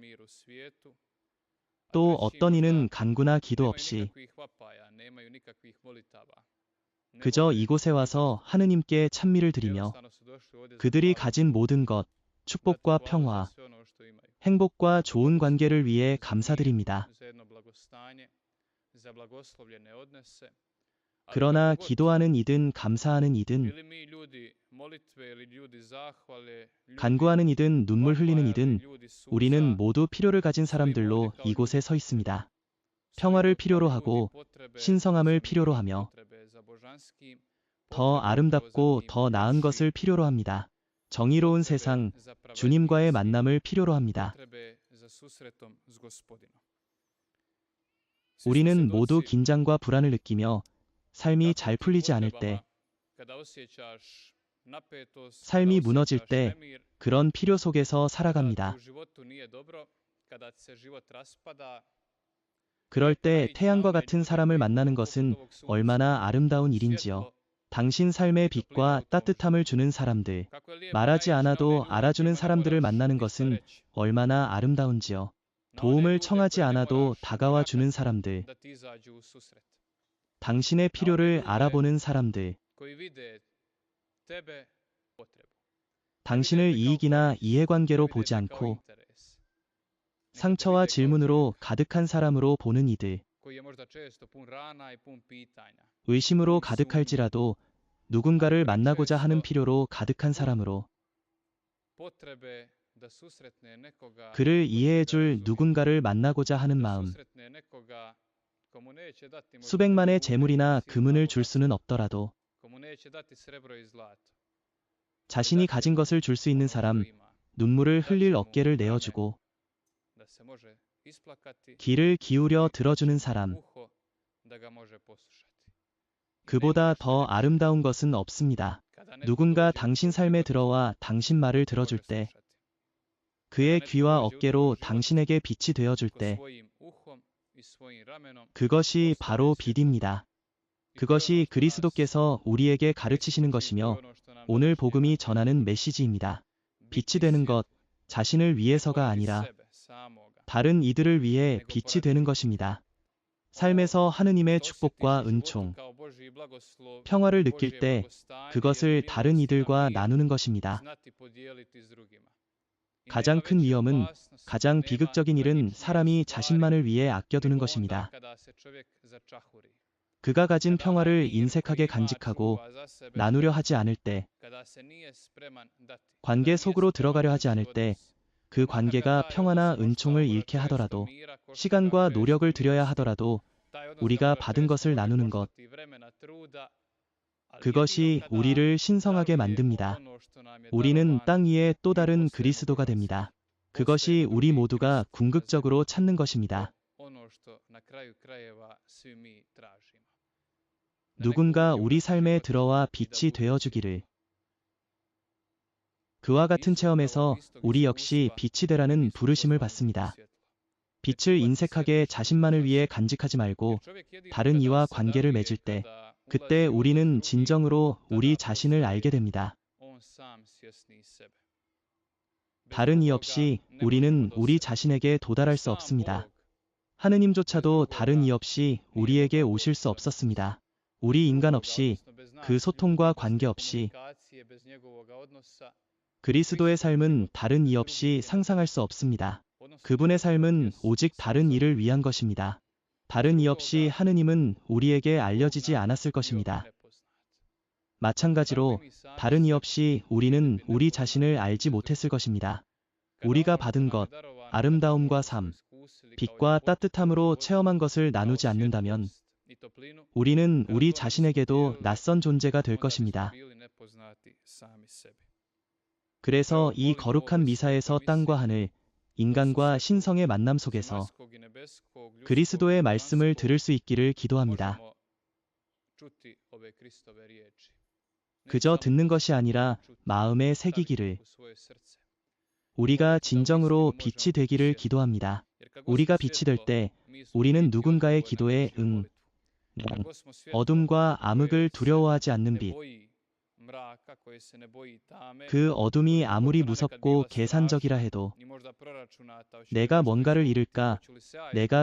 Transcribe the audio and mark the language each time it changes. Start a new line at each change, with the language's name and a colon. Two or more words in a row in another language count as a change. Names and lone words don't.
Korean: 또 어떤 이는 간구나 기도 없이 그저 이곳에 와서 하느님께 찬미를 드리며 그들이 가진 모든 것, 축복과 평화, 행복과 좋은 관계를 위해 감사드립니다. 그러나 기도하는 이든 감사하는 이든
Croatian: bili mi ljudi molitve ili ljudi zahvale, ljudi
Korean: 간구하는 이든 눈물 흘리는
Croatian: vapaja ili
Korean: 이든
Croatian: ljudi suza,
Korean: 우리는 모두 필요를 가진
Croatian: svi mi
Korean: 사람들로
Croatian: ovdje kao
Korean: 이곳에
Croatian: ljudi
Korean: 서 있습니다.
Croatian: svi
Korean: 평화를
Croatian: ovdje kao
Korean: 필요로
Croatian: ljudi
Korean: 하고
Croatian: potrebe
Korean: 신성함을
Croatian: za
Korean: 필요로
Croatian: mirom,
Korean: 하며
Croatian: potrebe za božanskim,
Korean: 더
Croatian: potrebe upravo za
Korean: 아름답고
Croatian: tim
Korean: 더 나은
Croatian: ljepšim,
Korean: 것을 필요로 합니다. 정의로운
Croatian: potrebe
Korean: 세상,
Croatian: za pravednijim
Korean: 주님과의
Croatian: svijetom,
Korean: 만남을 필요로 합니다.
Croatian: potrebe za susretom s Gospodinom. Svi smo
Korean: 우리는 모두
Croatian: svjedoci
Korean: 긴장과 불안을 느끼며 삶이
Croatian: kako u
Korean: 잘
Croatian: tim
Korean: 풀리지 않을 때,
Croatian: potrebama, kada osjećaš napetost, kada
Korean: 삶이 무너질
Croatian: osjećaš
Korean: 때
Croatian: nemir,
Korean: 그런 필요 속에서
Croatian: kada ti
Korean: 살아갑니다.
Croatian: u životu nije dobro, kada ti se život raspada,
Korean: 그럴
Croatian: uvijek
Korean: 때
Croatian: naići na
Korean: 태양과
Croatian: one
Korean: 같은
Croatian: ljude
Korean: 사람을
Croatian: koji
Korean: 만나는
Croatian: budu
Korean: 것은
Croatian: poput ovog sunca,
Korean: 얼마나 아름다운 일인지요.
Croatian: svjetlo
Korean: 당신 삶의
Croatian: i toplina
Korean: 빛과
Croatian: u tom
Korean: 따뜻함을
Croatian: životu.
Korean: 주는 사람들,
Croatian: Kako je lijepo
Korean: 말하지
Croatian: naići na one
Korean: 않아도
Croatian: ljude
Korean: 알아주는
Croatian: kojima ne
Korean: 사람들을
Croatian: moraš
Korean: 만나는
Croatian: ništa
Korean: 것은
Croatian: reći.
Korean: 얼마나 아름다운지요.
Croatian: Na one
Korean: 도움을
Croatian: ljude
Korean: 청하지
Croatian: koje ne
Korean: 않아도
Croatian: moraš
Korean: 다가와
Croatian: ni
Korean: 주는
Croatian: plakati
Korean: 사람들,
Croatian: da ti izađu u susret.
Korean: 당신의
Croatian: Na one
Korean: 필요를
Croatian: ljude
Korean: 알아보는 사람들,
Croatian: koji vide tebe potrebu. Ne vide
Korean: 당신을
Croatian: te kao
Korean: 이익이나
Croatian: korist, ne
Korean: 이해관계로
Croatian: vide
Korean: 보지
Croatian: te kao
Korean: 않고
Croatian: interes, nego te
Korean: 상처와
Croatian: vide kao
Korean: 질문으로
Croatian: čovjek
Korean: 가득한 사람으로 보는 이들,
Croatian: koji je možda često pun rana i pun pitanja,
Korean: 의심으로
Croatian: pun sumnji,
Korean: 가득할지라도
Croatian: ali
Korean: 누군가를 만나고자 하는
Croatian: prečesto
Korean: 필요로 가득한
Croatian: pun
Korean: 사람으로
Croatian: potrebe da susretne nekoga
Korean: 그를
Croatian: ko će
Korean: 이해해
Croatian: ga
Korean: 줄
Croatian: razumjeti,
Korean: 누군가를 만나고자 하는
Croatian: da
Korean: 마음,
Croatian: susretne nekoga komu neće dati možda
Korean: 수백만의
Croatian: ljude
Korean: 재물이나
Croatian: ili silna
Korean: 금은을 줄
Croatian: bogatstva,
Korean: 수는 없더라도
Croatian: komu neće dati srebro i zlato, ali
Korean: 자신이
Croatian: dat će
Korean: 가진
Croatian: mu
Korean: 것을 줄 수 있는
Croatian: ono što
Korean: 사람,
Croatian: ima,
Korean: 눈물을
Croatian: dat
Korean: 흘릴
Croatian: će mu
Korean: 어깨를
Croatian: rame
Korean: 내어주고
Croatian: da se može isplakati
Korean: 귀를 기울여
Croatian: i dat će
Korean: 들어주는
Croatian: mu
Korean: 사람,
Croatian: uho da ga može poslušati. I nema
Korean: 그보다
Croatian: nešto
Korean: 더
Croatian: ljepše
Korean: 아름다운 것은 없습니다.
Croatian: kada netko
Korean: 누군가
Croatian: dođe u
Korean: 당신
Croatian: tvoj
Korean: 삶에
Croatian: život
Korean: 들어와 당신 말을
Croatian: i te
Korean: 들어줄
Croatian: može
Korean: 때,
Croatian: slušati.
Korean: 그의
Croatian: Kada netko
Korean: 귀와
Croatian: dođe u tvoj
Korean: 어깨로
Croatian: život
Korean: 당신에게 빛이 되어줄
Croatian: ko
Korean: 때,
Croatian: svojim uhom i svojim ramenom
Korean: 그것이
Croatian: postane
Korean: 바로
Croatian: svjetlo.
Korean: 빛입니다.
Croatian: I to je
Korean: 그것이
Croatian: ono što nas
Korean: 그리스도께서 우리에게 가르치시는
Croatian: Kristo uči, to je
Korean: 것이며
Croatian: ono što nam
Korean: 오늘
Croatian: današnje
Korean: 복음이
Croatian: evanđelje
Korean: 전하는 메시지입니다. 빛이
Croatian: biti
Korean: 되는 것,
Croatian: svjetlo,
Korean: 자신을
Croatian: ne
Korean: 위해서가
Croatian: tvojeg
Korean: 아니라
Croatian: sebe samoga,
Korean: 다른 이들을 위해
Croatian: nego
Korean: 빛이
Croatian: poradi
Korean: 되는
Croatian: drugih.
Korean: 것입니다.
Croatian: Ovo
Korean: 삶에서 하느님의
Croatian: što osjetiš
Korean: 축복과
Croatian: u životu
Korean: 은총,
Croatian: kao Božji blagoslov,
Korean: 평화를 느낄
Croatian: Božje
Korean: 때
Croatian: blagostanje i
Korean: 그것을
Croatian: jednu
Korean: 다른
Croatian: milost i
Korean: 이들과
Croatian: mir
Korean: 나누는 것입니다.
Croatian: znati podijeliti s drugima. I
Korean: 가장
Croatian: nema
Korean: 큰
Croatian: veće
Korean: 위험은
Croatian: opasnosti,
Korean: 가장
Croatian: nema
Korean: 비극적인 일은
Croatian: tragičnije
Korean: 사람이
Croatian: stvari
Korean: 자신만을 위해 아껴두는
Croatian: nego onda
Korean: 것입니다.
Croatian: kada se čovjek začahuri.
Korean: 그가 가진
Croatian: Kada onaj
Korean: 평화를
Croatian: mir koji
Korean: 인색하게
Croatian: ima
Korean: 간직하고
Croatian: čuva za sebe
Korean: 나누려
Croatian: štedi.
Korean: 하지 않을 때,
Croatian: Kada se nije spreman dati. Kada
Korean: 관계
Croatian: nije
Korean: 속으로
Croatian: spreman
Korean: 들어가려 하지
Croatian: ući
Korean: 않을
Croatian: u
Korean: 때,
Croatian: odnos.
Korean: 그
Croatian: Makar ga
Korean: 관계가
Croatian: taj odnos
Korean: 평화나
Croatian: koštao
Korean: 은총을
Croatian: ga
Korean: 잃게
Croatian: često
Korean: 하더라도,
Croatian: mira, koštao ga
Korean: 시간과
Croatian: često
Korean: 노력을 들여야
Croatian: milosti,
Korean: 하더라도
Croatian: taj odnos ga
Korean: 우리가
Croatian: možda
Korean: 받은
Croatian: često
Korean: 것을
Croatian: može
Korean: 나누는 것,
Croatian: koštati vremena, truda, ali jedino
Korean: 그것이
Croatian: kada
Korean: 우리를 신성하게
Croatian: darujemo
Korean: 만듭니다.
Croatian: ono što nam je
Korean: 우리는
Croatian: darovano,
Korean: 땅 위에 또
Croatian: mi
Korean: 다른
Croatian: postajemo
Korean: 그리스도가
Croatian: bogatstvo.
Korean: 됩니다. 그것이
Croatian: Postajemo
Korean: 우리
Croatian: drugi
Korean: 모두가
Croatian: Krist na zemlji.
Korean: 궁극적으로 찾는
Croatian: To
Korean: 것입니다.
Croatian: ono što na kraju krajeva svi mi tražimo. Da neko
Korean: 누군가
Croatian: uđe u
Korean: 우리
Croatian: naš
Korean: 삶에
Croatian: život
Korean: 들어와
Croatian: i da
Korean: 빛이
Croatian: bude
Korean: 되어주기를.
Croatian: svjetlo.
Korean: 그와 같은
Croatian: Isto upravo
Korean: 체험에서
Croatian: iz tog
Korean: 우리 역시
Croatian: iskustva
Korean: 빛이
Croatian: i
Korean: 되라는
Croatian: mi smo
Korean: 부르심을
Croatian: pozvani biti
Korean: 받습니다.
Croatian: svjetlo. Ne
Korean: 빛을
Croatian: čuvati
Korean: 인색하게
Croatian: svjetlo
Korean: 자신만을
Croatian: za
Korean: 위해
Croatian: sebe.
Korean: 간직하지
Croatian: Jer
Korean: 말고
Croatian: čovjek jedino
Korean: 다른
Croatian: kada
Korean: 이와
Croatian: se
Korean: 관계를
Croatian: daruje,
Korean: 맺을 때,
Croatian: kada
Korean: 그때
Croatian: ulazi u odnos s
Korean: 우리는
Croatian: drugim,
Korean: 진정으로 우리
Croatian: tada
Korean: 자신을 알게
Croatian: postaje
Korean: 됩니다.
Croatian: on sam svjesniji sebe. Bez
Korean: 다른 이
Croatian: drugoga
Korean: 없이
Croatian: ne možemo
Korean: 우리는
Croatian: do
Korean: 우리
Croatian: sebe.
Korean: 자신에게 도달할 수
Croatian: Sam
Korean: 없습니다.
Croatian: Bog bez
Korean: 하느님조차도 다른 이
Croatian: drugoga
Korean: 없이
Croatian: nije
Korean: 우리에게
Croatian: mogao
Korean: 오실
Croatian: doći
Korean: 수
Croatian: do nas.
Korean: 없었습니다.
Croatian: Bez
Korean: 우리 인간
Croatian: drugoga,
Korean: 없이
Croatian: odnosno bez
Korean: 그
Croatian: nas
Korean: 소통과
Croatian: ljudi, bez
Korean: 관계
Croatian: te
Korean: 없이
Croatian: komunikacije, bez njegovoga odnosa,
Korean: 그리스도의
Croatian: Kristov
Korean: 삶은
Croatian: život
Korean: 다른
Croatian: bez
Korean: 이
Croatian: drugih
Korean: 없이
Croatian: je
Korean: 상상할
Croatian: nemoguć.
Korean: 수 없습니다.
Croatian: Odnosno
Korean: 그분의
Croatian: njegov život
Korean: 삶은
Croatian: jest
Korean: 오직
Croatian: samo
Korean: 다른
Croatian: za
Korean: 이를
Croatian: drugih.
Korean: 위한 것입니다.
Croatian: Bez
Korean: 다른 이 없이
Croatian: drugoga
Korean: 하느님은 우리에게
Croatian: Bog
Korean: 알려지지
Croatian: nam
Korean: 않았을
Croatian: bio
Korean: 것입니다.
Croatian: nepoznat. Tako
Korean: 마찬가지로
Croatian: i mi sami
Korean: 다른 이
Croatian: sebi
Korean: 없이
Croatian: bili
Korean: 우리는
Croatian: bi
Korean: 우리
Croatian: nepoznati
Korean: 자신을 알지
Croatian: bez
Korean: 못했을
Croatian: drugih.
Korean: 것입니다.
Croatian: Kada
Korean: 우리가
Croatian: ono što
Korean: 받은
Croatian: nam je
Korean: 것,
Croatian: darovano, dakle ono
Korean: 아름다움과
Croatian: što smo
Korean: 삶,
Croatian: iskusili kao
Korean: 빛과
Croatian: ljepotu u
Korean: 따뜻함으로
Croatian: životu,
Korean: 체험한 것을
Croatian: kao
Korean: 나누지 않는다면
Croatian: svjetlost i toplinu,
Korean: 우리는
Croatian: kada
Korean: 우리
Croatian: to nismo
Korean: 자신에게도
Croatian: dijelili,
Korean: 낯선 존재가 될
Croatian: onda bismo
Korean: 것입니다.
Croatian: bili nepoznati sami sebi.
Korean: 그래서
Croatian: Evo,
Korean: 이
Croatian: molim u
Korean: 거룩한
Croatian: ovoj
Korean: 미사에서
Croatian: svetoj
Korean: 땅과
Croatian: misi,
Korean: 하늘,
Croatian: u
Korean: 인간과
Croatian: susretu
Korean: 신성의 만남 속에서
Croatian: zemaljskog i nebeskog, ljudskog i
Korean: 그리스도의 말씀을
Croatian: božanskog,
Korean: 들을 수 있기를 기도합니다.
Croatian: možemo čuti ove Kristove riječi. Ne
Korean: 그저
Croatian: samo
Korean: 듣는 것이
Croatian: poslušati,
Korean: 아니라
Croatian: nego čuti,
Korean: 마음에
Croatian: staviti ih
Korean: 새기기를,
Croatian: u svoje srce.
Korean: 우리가
Croatian: Moliti da
Korean: 진정으로
Croatian: uistinu možemo
Korean: 빛이
Croatian: biti
Korean: 되기를
Croatian: svjetlo.
Korean: 기도합니다.
Croatian: Jer kad god smo
Korean: 우리가 빛이 될
Croatian: svjetlo,
Korean: 때
Croatian: mi smo u
Korean: 우리는
Croatian: biti
Korean: 누군가의
Croatian: odgovor na
Korean: 기도에
Croatian: nečiju
Korean: 응,
Croatian: molitvu. Kad god smo svjetlo
Korean: 어둠과
Croatian: koje
Korean: 암흑을
Croatian: se
Korean: 두려워하지 않는
Croatian: ne
Korean: 빛,
Croatian: boji mraka, koje se ne boji tame,
Korean: 그 어둠이
Croatian: koliko
Korean: 아무리
Croatian: god ona nekad
Korean: 무섭고
Croatian: bila
Korean: 계산적이라
Croatian: strašna
Korean: 해도
Croatian: i možda proračunata, hoće li
Korean: 내가
Croatian: nešto
Korean: 뭔가를
Croatian: izgubiti,
Korean: 잃을까,
Croatian: hoću li se ja
Korean: 내가